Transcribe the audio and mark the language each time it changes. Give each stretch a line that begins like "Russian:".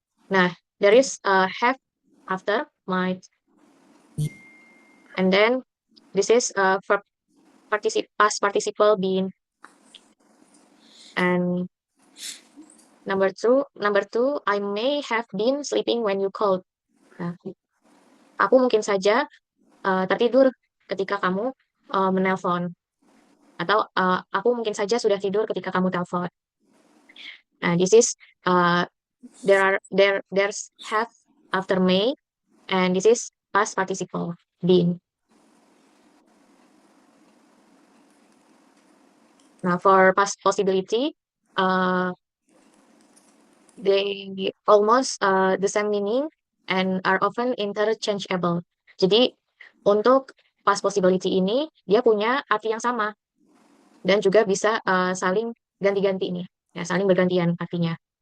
English: Nah, there is have after might, and then this is for past participle being, and number two, I may have been sleeping when you called. Nah,
Indonesian: aku mungkin saja tertidur ketika kamu menelpon, atau aku mungkin saja sudah tidur ketika kamu telepon.
English: Nah, this is there's have after may, and this is past participle been. Now, for past possibility, they almost the same meaning and are often interchangeable.
Indonesian: Jadi untuk past possibility ini dia punya arti yang sama dan juga bisa saling ganti-ganti nih, ya saling bergantian artinya.